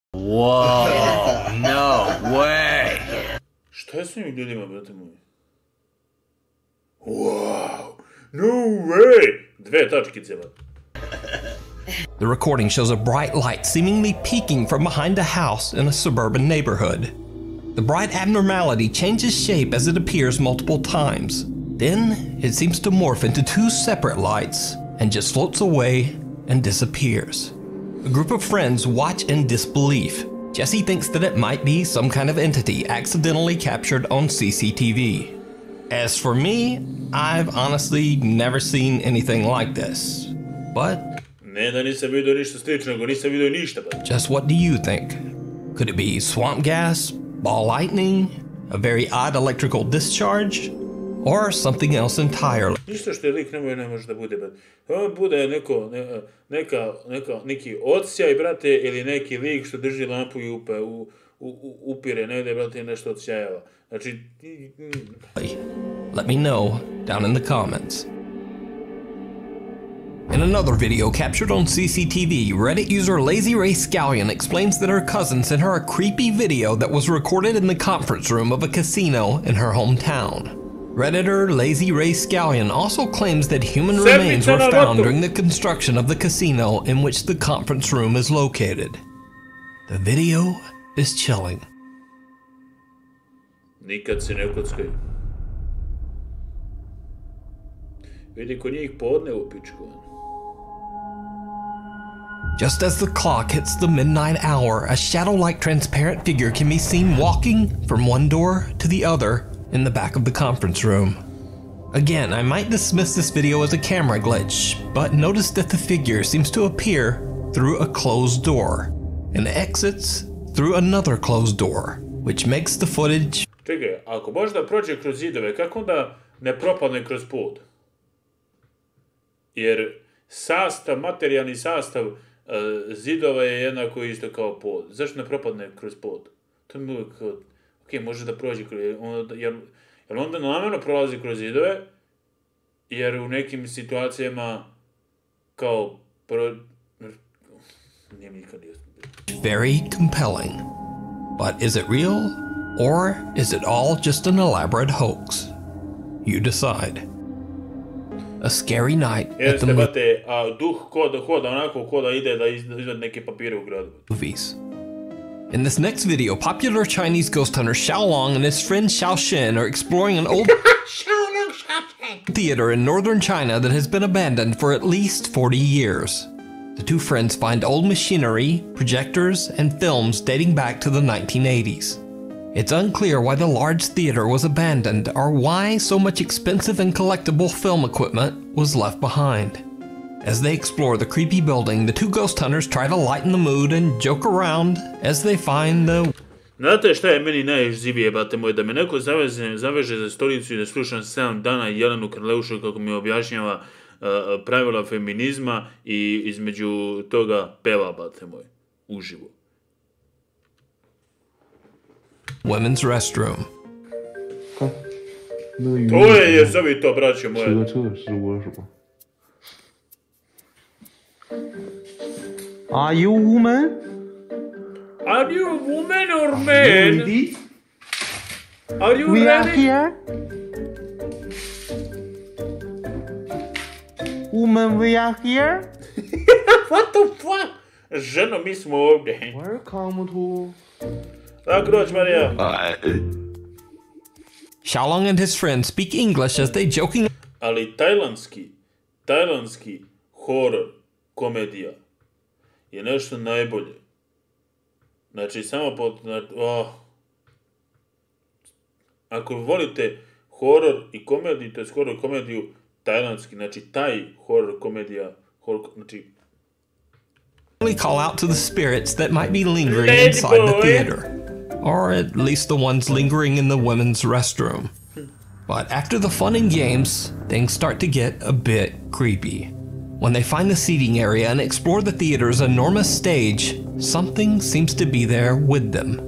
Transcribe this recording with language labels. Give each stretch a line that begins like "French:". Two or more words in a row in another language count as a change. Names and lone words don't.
English: Wow, no way.
Bosnian: Šta je s ovim ljudima, brate moji?
English: Wow, no way.
Bosnian: 2 tačkice, brate.
English: The recording shows a bright light seemingly peeking from behind a house in a suburban neighborhood. The bright abnormality changes shape as it appears multiple times. Then, it seems to morph into 2 separate lights and just floats away and disappears. A group of friends watch in disbelief. Jesse thinks that it might be some kind of entity accidentally captured on CCTV. As for me, I've honestly never seen anything like this. But
Bosnian: ne da nisam vidio ništa slično, nego nisam vidio ništa.
English: Just what do you think? Could it be swamp gas, ball lightning, a very odd electrical discharge, or something else entirely?
Bosnian: Ništa što je lik ne može da bude, brate. Ovo bude neki odsjaj, brate, ili neki lik što drži lampu i upire negde, brate, nešto odsjajava. Znači...
English: Let me know down in the comments. In another video captured on CCTV, Reddit user Lazy Ray Scallion explains that her cousin sent her a creepy video that was recorded in the conference room of a casino in her hometown. Redditor Lazy Ray Scallion also claims that human remains were found during the construction of the casino in which the conference room is located. The video is chilling.
Bosnian: Nikad se ne kockaju. Vidi ko njih podne u pičku.
English: Just as the clock hits the midnight hour, a shadow-like transparent figure can be seen walking from one door to the other in the back of the conference room. Again, I might dismiss this video as a camera glitch, but notice that the figure seems to appear through a closed door and exits through another closed door, which makes the footage...
Bosnian: Čekaj, ako možda prođe kroz zidove, kako onda ne propadne kroz pod? Jer materijalni sastav zidova je jednako isto kao pod. Zašto ne propadne kroz pod? To mi uvijek kao... Ok, može da prođe kroz... Jer onda namjerno prolazi kroz zidove, jer u nekim situacijama kao... Nije mi nikad jasno.
English: Very compelling. But is it real? Or is it all just an elaborate hoax? You decide. A scary night at the
Bosnian: duh hoda onako ko da ide da izvede neke papire u gradu.
English: Movies. In this next video, popular Chinese ghost hunter Xiaolong and his friend Xiaoxin are exploring an old theater in northern China that has been abandoned for at least 40 years. The 2 friends find old machinery, projectors, and films dating back to the 1980s. It's unclear why the large theater was abandoned or why so much expensive and collectible film equipment was left behind. As they explore the creepy building, the 2 ghost hunters try to lighten the mood and joke around as they find the...
Bosnian: Znate šta je meni najživije, bate moj, da me neko zaveže za stolicu i da slušam 7 dana Jelenu Karleušu kako mi objašnjava pravila feminizma i između toga peva, bate moj, uživo.
English: Women's restroom.
Bosnian: To je jezovito, braćo moje.
English: Are you a woman? Are you a woman or man? Are you We ready? are here. Woman, we are here. What the fuck?
Bosnian: Ženo, mi smo ovdje.
English: Welcome to...
Bosnian: Tako doći, Marija.
English: Xiaolong and his friends speak English as they joking...
Bosnian: Ali tajlandski horor komedija je nešto najbolje. Znači, samo ako volite horor i komediju, to je horor i komediju tajlandski, znači taj horor komedija, znači...
English: call out to the spirits that might be lingering inside the theater, or at least the ones lingering in the women's restroom. But after the fun and games, things start to get a bit creepy. When they find the seating area and explore the theater's enormous stage, something seems to be there with them.